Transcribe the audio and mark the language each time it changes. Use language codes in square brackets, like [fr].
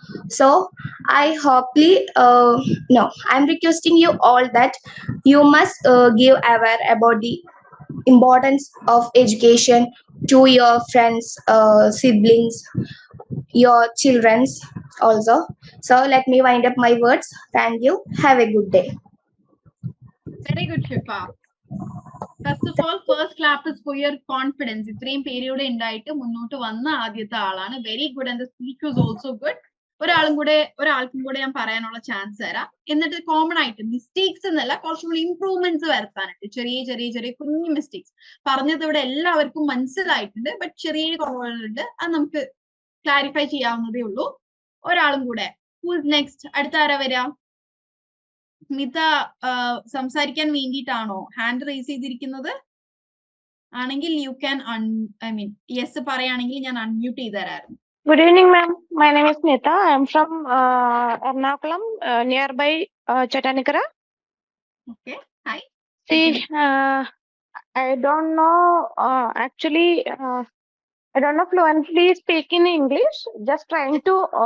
[en] So I hopefully no, I'm requesting you all that you must give aware about the importance of education to your friends, siblings, your children's also. So let me wind up my words. Thank you. Have a good day. Very good Shifa. First of all, first clap is for your confidence. [ml] ഇത്രയും പേരുടെ ഉണ്ടായിട്ട് മുന്നോട്ട് വന്ന ആദ്യത്തെ ആളാണ്. Very good. [en] And the speech was also good. [ml] ഒരാൾക്കും കൂടെ ഞാൻ പറയാനുള്ള ചാൻസ് തരാം. എന്നിട്ട് കോമൺ ആയിട്ട് മിസ്റ്റേക്സ് എന്നല്ല, കുറച്ചും കൂടി ഇംപ്രൂവ്മെന്റ്സ് വരുത്താനായിട്ട് ചെറിയ കുഞ്ഞു മിസ്റ്റേക്സ് പറഞ്ഞത് ഇവിടെ എല്ലാവർക്കും മനസ്സിലായിട്ടുണ്ട്, ബട്ട് ചെറിയ കുറവുകളുണ്ട്, അത് നമുക്ക് ക്ലാരിഫൈ ചെയ്യാവുന്നതേ ഉള്ളൂ. ഒരാളും കൂടെ. [en] Who's next? [ml] അടുത്ത ആരാ വരാ? സ്മിത സംസാരിക്കാൻ വേണ്ടിയിട്ടാണോ ഹാൻഡ് റേസ് ചെയ്തിരിക്കുന്നത്? ആണെങ്കിൽ യു ക്യാൻ യെസ് പറയുകയാണെങ്കിൽ ഞാൻ അൺമ്യൂട്ട് ചെയ്ത് തരായിരുന്നു. [en] Good evening, ma'am. My name is Smita. I am from Ernakulam, nearby Chatanikara. Okay, hi. See, I don't know, actually, I don't know fluently speak in English. Just trying to